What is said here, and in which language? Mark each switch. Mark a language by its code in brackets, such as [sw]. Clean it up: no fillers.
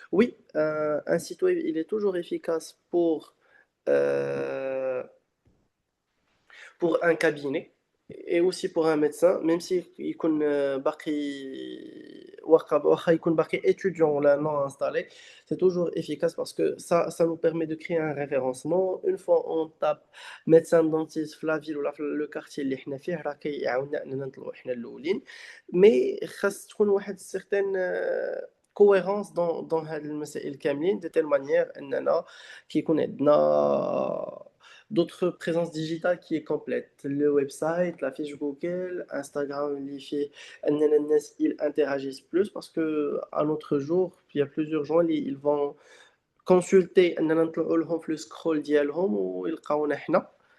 [fr] Oui, un site web, il est toujours efficace euh, pour un cabinet et aussi pour un médecin, même si [ar] يكون باقي واخا يكون باقي [fr] étudiant [ar] ولا [fr] non installé, c'est toujours efficace parce que ça nous permet de créer un référencement. Une fois on tape médecin dentiste [ar] في la ville ولا في le quartier اللي احنا فيه راه كيعاوننا اننا نطلعوا احنا الاولين. مي خاص تكون واحد [fr] certaine cohérence dans [ar] هاد المسائل كاملين [fr] de telle manière [ar] اننا كيكون عندنا [fr] d'autres présences digitales qui est complète. Le website, la fiche Google, Instagram, [ar] اللي فيه أننا الناس [fr] ils interagissent plus parce que à notre jour, il y a plusieurs gens ils vont consulter [ar] أننا نطلعوا لهم في السكرول ديالهم ويلقاونا حنا.